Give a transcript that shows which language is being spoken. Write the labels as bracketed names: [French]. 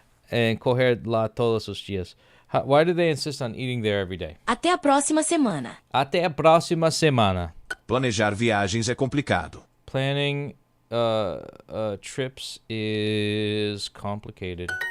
[Portuguese] And correr lá todos os dias. [English] Why do they insist on eating there every day? [Portuguese] Até a próxima semana. Até a próxima semana. Planejar viagens é complicado. [English] Planning trips is complicated.